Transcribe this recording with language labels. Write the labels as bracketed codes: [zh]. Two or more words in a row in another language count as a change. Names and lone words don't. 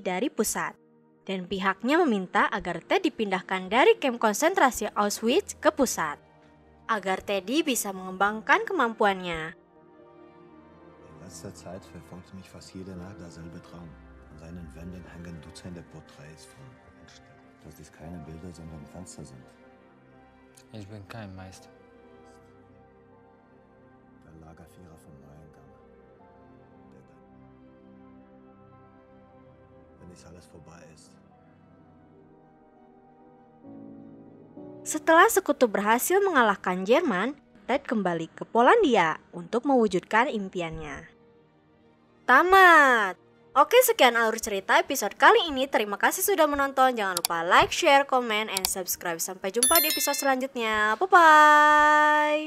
[id] dari pusat, dan pihaknya meminta agar Ted dipindahkan dari kamp konsentrasi Auschwitz ke pusat, agar Teddy bisa mengembangkan kemampuannya. [de] letzter Zeit verfolgt mich fast jede Nacht derselbe Traum. An seinen Wänden hängen Dutzende Porträts von Entstehung. Dass dies keine Bilder, sondern Fenster sind. Ich bin kein Meister. Der Lagerführer von Neuengamme. Der dann, wenn dies alles vorbei ist, [id] Setelah sekutu berhasil mengalahkan Jerman, Ted kembali ke Polandia untuk mewujudkan impiannya. Tamat! Oke, sekian alur cerita episode kali ini. Terima kasih sudah menonton. Jangan lupa [en] like, share, comment, and subscribe. [id] Sampai jumpa di episode selanjutnya. [en] Bye-bye!